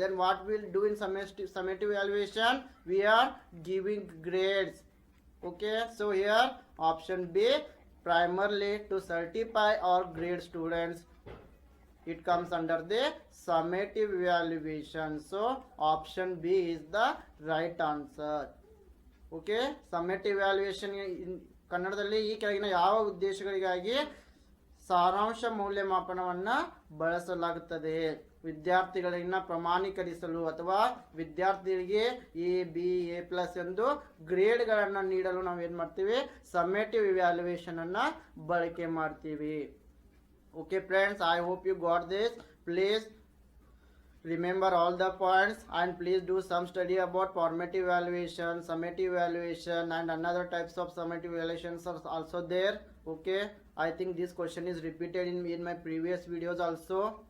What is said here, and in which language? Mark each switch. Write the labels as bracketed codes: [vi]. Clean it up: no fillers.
[en] Then what we'll do in summative evaluation? We are giving grades. Okay, so here option B, primarily to certify or grade students, it comes under the summative evaluation. So option B is the right answer. [kn] Okay, summative valuation ಕನ್ನಡದಲ್ಲಿ ಈ ಕೆಳಗಿನ ಯಾವ ಉದ್ದೇಶಗಳಿಗಾಗಿ ಸಾರಾಂಶ ಮೌಲ್ಯಮಾಪನವನ್ನು ಬಳಸಲಾಗುತ್ತದೆ? ವಿದ್ಯಾರ್ಥಿಗಳನ್ನ ಪ್ರಮಾಣೀಕರಿಸಲು ಅಥವಾ ವಿದ್ಯಾರ್ಥಿಗಳಿಗೆ A, B, A+ ಎಂದು ಗ್ರೇಡ್ಗಳನ್ನು ನೀಡಲು ನಾವು ಏನು ಮಾಡ್ತೀವಿ? ಸಮ್ಮೇಟಿವ್ ಇವ್ಯಾಲ್ಯೂಯೇಷನ್ ಅನ್ನು ಬಳಕೆ ಮಾಡ್ತೀವಿ. [en] Okay friends, I hope you got this. Please remember all the points and please do some study about formative evaluation, summative evaluation, and another types of summative evaluations are also there. Okay, I think this question is repeated in my previous videos also.